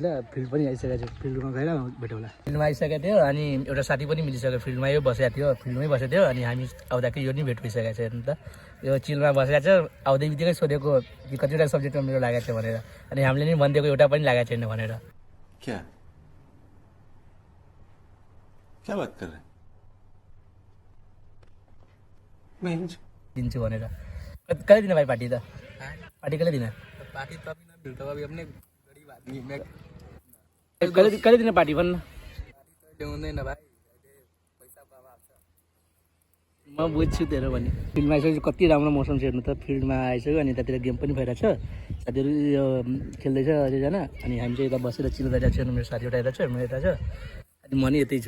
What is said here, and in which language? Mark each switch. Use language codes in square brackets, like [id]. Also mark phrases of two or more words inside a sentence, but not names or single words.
[ne] फिल्ड पनि आइसकेको छ, फिल्डमा गएर भेटौँला। फिल्डमा आइसकेको थियो अनि एउटा साथी पनि मिलिसक्यो, फिल्डमै बसेको थियो, फिल्डमै बसेको थियो। अनि हामी आउँदाखेरि यो नि भेट भइसकेको छ हेर्नु त, यो चिलमा बसेको छ। आउँदै बित्तिकै सोधेको कि कतिवटा सब्जेक्टमा मेरो लागेको छ भनेर, अनि हामीले नि भनिदिएको एउटा पनि लागेको छैन भनेर। [hi] क्या बात कर रहे हैं? [ne] दिन्छु भनेर। कहिले दिन भाइ पार्टी त? पार्टी कहिले दिन? [hi] पार्टी तो अभी ना मिलता, अभी अपने गरीब आदमी मैं [ne] कहिले दिन पार्टी भन्न? पार्टी तो हुँदैन भाइ, पैसा बाबा हाल्छ। म बुझ्छु तेरो भने। फिल्डमा आइसकेपछि कति राम्रो मौसम छ हेर्नु त, फिल्डमा आइसक्यो अनि यतातिर गेम पनि भइरहेको छ, साथीहरू यो खेल्दैछ अझैजना। अनि हामी चाहिँ यता बसेर चिल गरिरहेको छ। मेरो साथी एउटा यता छ, म यता छ, अनि म नि यतै छु।